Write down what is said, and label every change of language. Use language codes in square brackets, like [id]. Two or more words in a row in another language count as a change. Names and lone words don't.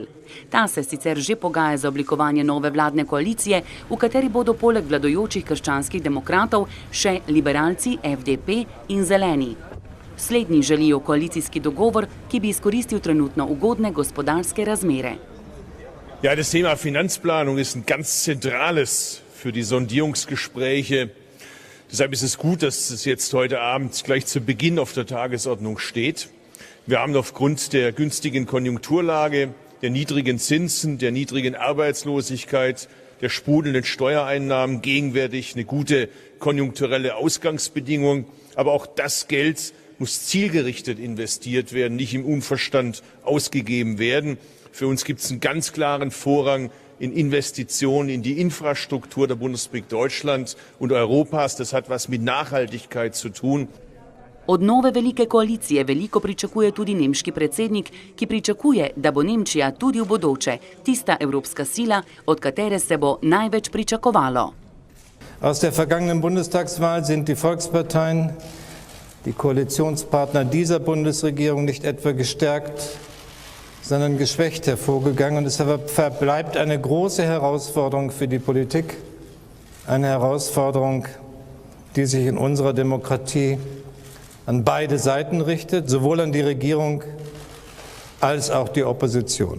[sl] Ta se sicer že pogaja za oblikovanje nove vladne koalicije, v kateri bodo poleg vladajočih krščanskih demokratov še liberalci, FDP in zeleni. Slednji želijo koalicijski dogovor, ki bi izkoristil trenutno ugodne gospodarske razmere. [de] Ja, das Thema Finanzplanung ist ein ganz zentrales für die Sondierungsgespräche. Deshalb ist es gut, dass es jetzt heute Abend gleich zu Beginn auf der Tagesordnung steht. Wir haben aufgrund der günstigen Konjunkturlage, der niedrigen Zinsen, der niedrigen Arbeitslosigkeit, der sprudelnden Steuereinnahmen gegenwärtig eine gute konjunkturelle Ausgangsbedingung. Aber auch das Geld muss zielgerichtet investiert werden, nicht im Unverstand ausgegeben werden. Für uns gibt es einen ganz klaren Vorrang in Investitionen in die Infrastruktur der Bundesrepublik Deutschland und Europas. Das hat was mit Nachhaltigkeit zu tun. [sl] Od nove velike koalicije veliko pričakuje tudi nemški predsednik, ki pričakuje, da bo Nemčija tudi v bodoče tista evropska sila, od katere se bo največ pričakovalo. [de] Aus der vergangenen Bundestagswahl sind die Volksparteien, die Koalitionspartner dieser Bundesregierung nicht etwa gestärkt, sondern geschwächt hervorgegangen. Und es verbleibt eine große Herausforderung für die Politik, eine Herausforderung, die sich in unserer Demokratie an beide Seiten richtet, sowohl an die Regierung als auch die Opposition.